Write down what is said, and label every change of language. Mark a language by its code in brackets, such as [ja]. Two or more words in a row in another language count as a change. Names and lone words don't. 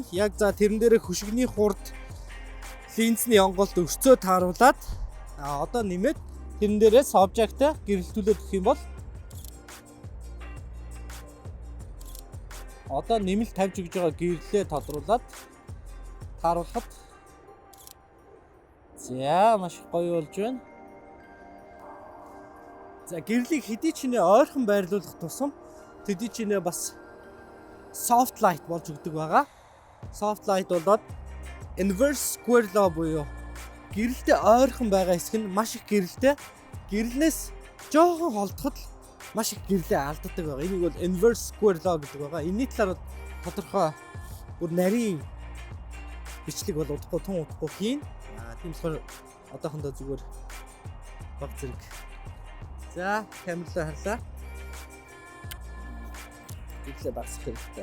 [mn] Яг за тэрэн дээр хөшигний хурд линзний онголт өрцөө тааруулаад одоо нэмээд тэрэн дээрээ subject-а гэрэлтүүлээд өгөх юм бол одоо нэмэлт тавьж өгж байгаа гэрлээ тодруулаад тааруулахад за маш гоё болж байна. За гэрлийг хэдий ч нэ ойрхон байрлуулах тусам тэдий ч нэ бас [en] soft light [mn] болж өгдөг байгаа. [en] Soft light [mn] болоод [en] inverse square law [mn] буюу гэрэлтэй ойрхон байгаа хэсэг нь маш их гэрэлтэй. Гэрлээс жоохон холдоход маш их гэрлээ алддаг байгаа. Энийг бол [en] inverse square law [mn] гэдэг байгаа. Энэний талаар тодорхой бүр нарийн бичлэг бол удахгүй тун удахгүй хийн. Тийм болохоор одоохондоо зүгээр баг зэрэг. За камераа харлаа. Гэрлээ багсах хэрэгтэй.